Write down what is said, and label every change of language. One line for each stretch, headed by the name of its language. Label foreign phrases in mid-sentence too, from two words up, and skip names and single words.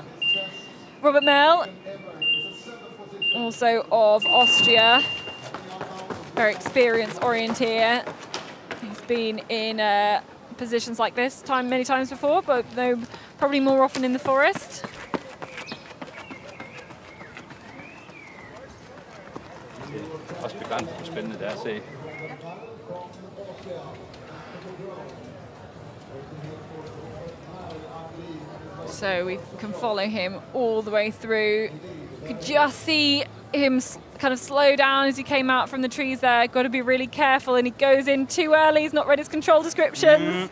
English: Robert Merl, also of Austria. Very experienced orienteer. He's been in positions like this many times before, but though probably more often in the forest.
Danish: Også begrænset, hvor spændende det er at se.
English: So we can follow him all the way through. You could just see him kind of slow down as he came out from the trees there. Got to be really careful, and he goes in too early. He's not read his control descriptions.